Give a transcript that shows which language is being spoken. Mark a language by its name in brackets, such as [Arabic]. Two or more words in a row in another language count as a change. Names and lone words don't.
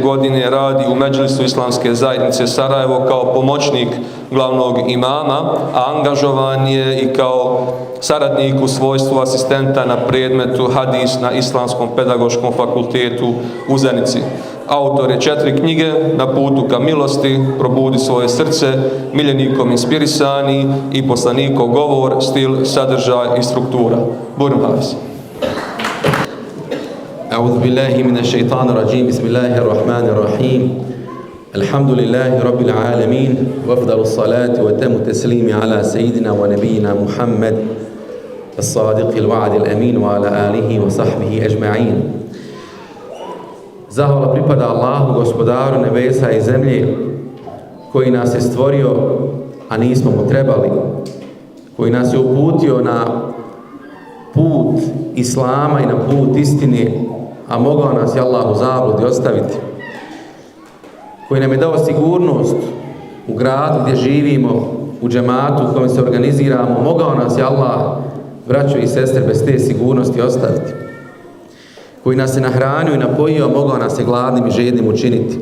[Bosnian] godine radi u Medžlisu Islamske zajednice Sarajevo kao pomoćnik glavnog imama, a angažovan je i kao saradnik u svojstvu asistenta na predmetu hadis na Islamskom pedagoškom fakultetu u Zenici. Autor je 4 knjige: Na putu ka milosti, Probudi svoje srce, Miljenikom inspirisani i Poslanikov govor, stil, sadržaj i struktura. Burim Hafiz. [Arabic] أعوذ بالله من الشيطان الرجيم بسم الله الرحمن الرحيم الحمد لله رب العالمين وأفضل الصلاة وتم التسليم على سيدنا ونبينا محمد الصادق الوعد الأمين وعلى آله وصحبه أجمعين. [Bosnian] Zahvala pripada Allahu, gospodaru nebesa i zemlje, koji nas je stvorio, a nismo mu trebali, koji nas je uputio na put Islama i na put istine, a mogao nas je Allah u zabludi ostaviti, koji nam je dao sigurnost u gradu gdje živimo, u džematu u kojem se organiziramo, mogao nas je Allah, braćo i sestre, bez te sigurnosti ostaviti, koji nas je nahranio i napojio, mogao nas je gladnim i žednim učiniti.